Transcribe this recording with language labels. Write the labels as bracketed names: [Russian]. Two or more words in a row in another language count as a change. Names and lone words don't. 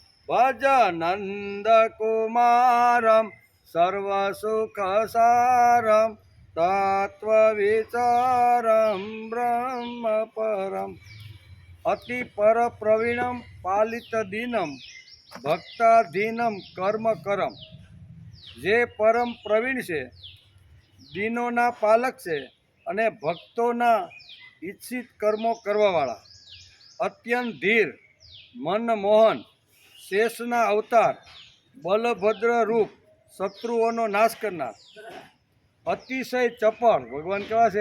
[Sanskrit] भजनन्दकुमारं सर्वसुखसारं तत्त्वविचारं ब्रह्मपरम् अति परप्रवीणं पालितदीनं भक्ताधीनं कर्मकरम [Gujarati] જે પરમ પ્રવીણ છે, દીનોના પાલક છે અને ભક્તોના ઈચ્છિત કર્મો કરવાવાળા, અત્યંત ધીર, મનમોહન, શેષના અવતાર, બલભદ્ર રૂપ, શત્રુઓનો નાશ કરનાર, અતિશય ચપળ, ભગવાન કેવા છે?